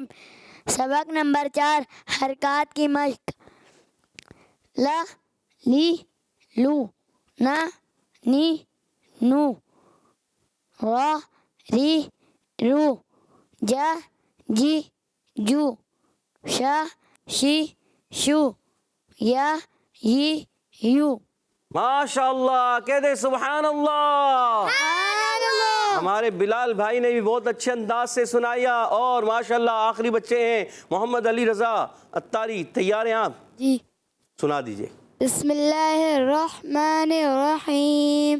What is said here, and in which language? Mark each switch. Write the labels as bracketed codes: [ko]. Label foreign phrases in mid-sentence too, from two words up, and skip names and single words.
[ur] سبق نمبر 4. حرکات کی مشق. [ar] لا لی لو, نا نی نو, را ری رو, جا جی جو, شا شی شو, یا ی یو. ماشاء اللہ, [ur] کہتے ہیں [ar] سبحان اللہ. [ur] ہمارے بلال بھائی نے بھی بہت اچھے انداز سے سنایا, اور ماشاءاللہ آخری بچے ہیں محمد علی رضا اتاری. تیار ہیں آپ؟ جی. سنا دیجئے. [ar] بسم اللہ الرحمن الرحیم.